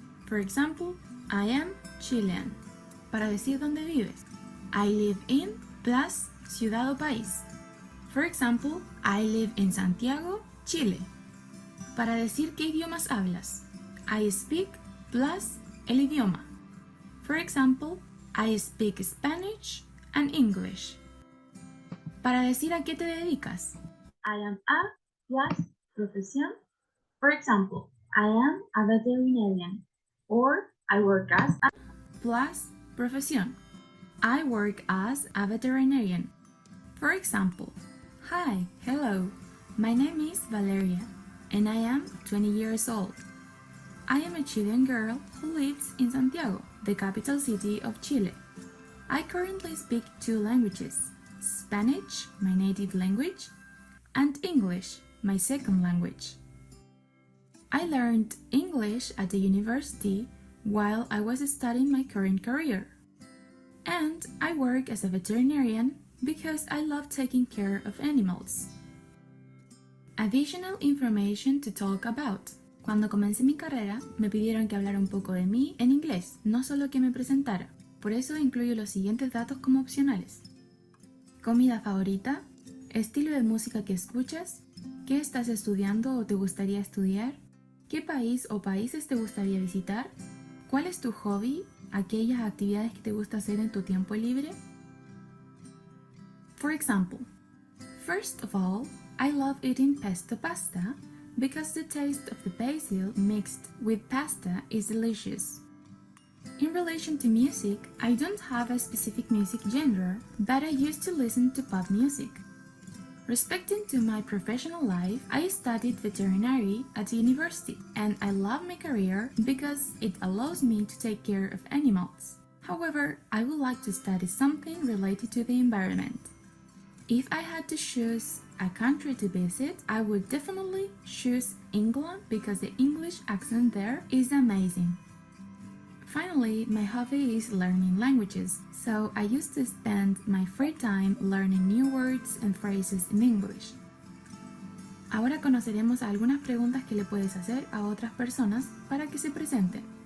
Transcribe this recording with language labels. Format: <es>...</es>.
<en>For example, I am Chilean.</en> <es>Para decir dónde vives,</es> <en>I live in plus</en> <es>ciudad o país.</es> <en>For example, I live in Santiago, Chile.</en> <es>Para decir qué idiomas hablas,</es> <en>I speak plus</en> <es>el idioma.</es> <en>For example, I speak Spanish and English.</en> <es>Para decir a qué te dedicas,</es> <en>I am a plus</en> <es>profesión.</es> <en>For example, I am a veterinarian. Or I work as a plus profesión. I work as a veterinarian. For example, hi, hello, my name is Valeria and I am 20 years old. I am a Chilean girl who lives in Santiago, the capital city of Chile. I currently speak two languages, Spanish, my native language, and English, my second language. I learned English at the university while I was studying my current career. And I work as a veterinarian because I love taking care of animals. Additional information to talk about.</en> <es>Cuando comencé mi carrera, me pidieron que hablara un poco de mí en inglés, no solo que me presentara. Por eso incluyo los siguientes datos como opcionales: comida favorita, estilo de música que escuchas, qué estás estudiando o te gustaría estudiar, qué país o países te gustaría visitar, cuál es tu hobby, aquellas actividades que te gusta hacer en tu tiempo libre.</es> <en>For example, first of all, I love eating pesto pasta because the taste of the basil mixed with pasta is delicious. In relation to music, I don't have a specific music genre, but I used to listen to pop music. Respecting to my professional life, I studied veterinary at the university, and I love my career because it allows me to take care of animals. However, I would like to study something related to the environment. If I had to choose a country to visit, I would definitely choose England because the English accent there is amazing. Finally, my hobby is learning languages, so I used to spend my free time learning new words and phrases in English.</en> <es>Ahora conoceremos algunas preguntas que le puedes hacer a otras personas para que se presenten.</es>